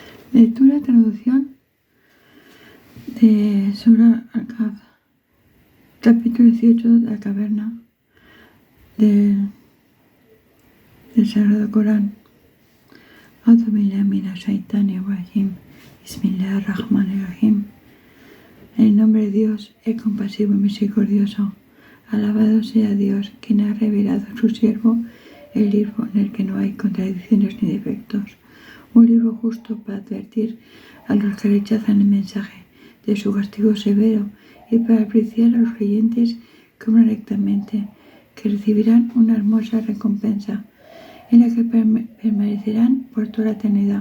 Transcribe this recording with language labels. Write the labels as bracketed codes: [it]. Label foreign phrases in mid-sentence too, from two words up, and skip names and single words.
[es] Lectura y traducción de Sura Al-Kahf, capítulo 18 de la caverna del Sagrado Corán. [ar] أعوذ بالله من الشيطان الرجيم. بسم الله الرحمن الرحيم. [es] En el nombre de Dios, el compasivo y misericordioso. Alabado sea Dios, quien ha revelado a su siervo el libro en el que no hay contradicciones ni defectos. Un libro justo para advertir a los que rechazan el mensaje de su castigo severo y para apreciar a los creyentes que obran rectamente, que recibirán una hermosa recompensa en la que permanecerán por toda la eternidad.